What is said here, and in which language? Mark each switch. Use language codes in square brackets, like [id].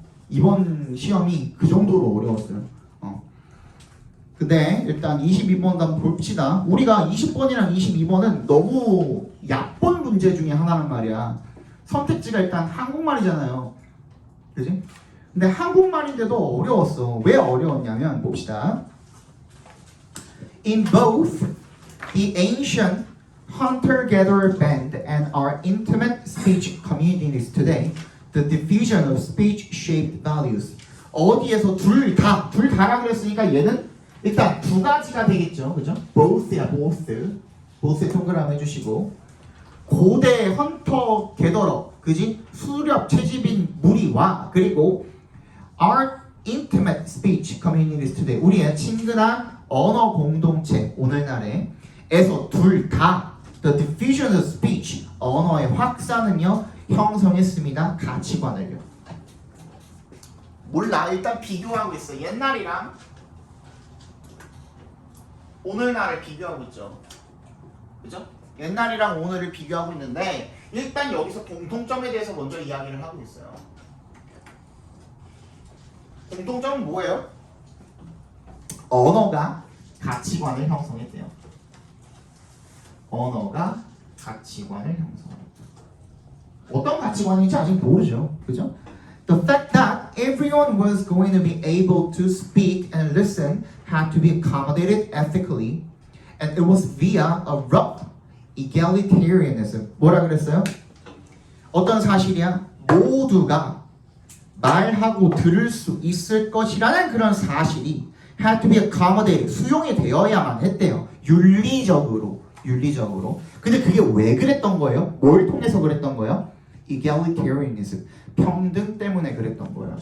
[ko] 이번 시험이 그 정도로 어려웠어요. 근데 일단 22번 한번 봅시다. 우리가 20번이랑 22번은 너무 약본 문제 중에 하나란 말이야. 선택지가 일단 한국말이잖아요. 그지? 근데 한국말인데도 어려웠어. 왜 어려웠냐면 봅시다. [en] In both the ancient hunter-gatherer band and our intimate speech communities today, the diffusion of speech-shaped values. [ko] 어디에서 둘 다라 그랬으니까 얘는 일단 두 가지가 되겠죠. 그죠? both야, both에 동그라미 해주시고 고대 헌터 게더러, 그지? 수렵 채집인 무리와 그리고 [en] our intimate speech communities today, [ko] 우리의 친근한 언어 공동체 오늘날에에서 둘 다 [en] the diffusion of speech, [ko] 언어의 확산은요 형성했습니다. 가치관을요. 몰라. 일단 비교하고 있어. 옛날이랑 오늘날을 비교하고 있죠. 그죠? 옛날이랑 오늘을 비교하고 있는데 일단 여기서 공통점에 대해서 먼저 이야기를 하고 있어요. 공통점은 뭐예요? 언어가 가치관을 형성했대요. 언어가 가치관을 형성한다. 어떤 가치관인지 아직 모르죠. 그죠? [en] The fact that everyone was going to be able to speak and listen had to be accommodated ethically, and it was via a rough egalitarianism. [ko] 뭐라 그랬어요? 어떤 사실이야? 모두가 말하고 들을 수 있을 것이라는 그런 사실이 [en] had to be accommodated, [ko] 수용이 되어야만 했대요. 윤리적으로. 근데 그게 왜 그랬던 거예요? 뭘 통해서 그랬던 거예요? egalitarianism, 평등 때문에 그랬던 거예요.